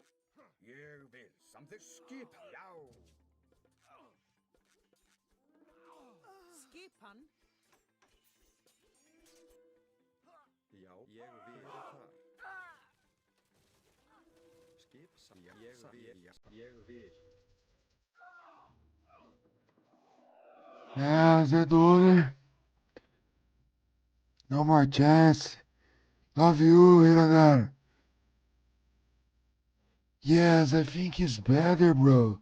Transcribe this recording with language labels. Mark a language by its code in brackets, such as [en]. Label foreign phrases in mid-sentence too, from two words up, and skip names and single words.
[is] Ég vil. Samþykkt. Skipan. Já. Skipan. Já, ég vil þar. Skip, já, ég vil. Ég vil. [en] Yeah, Zedore. No more chance. Love you, Hiradar. Yes, I think he's better, bro.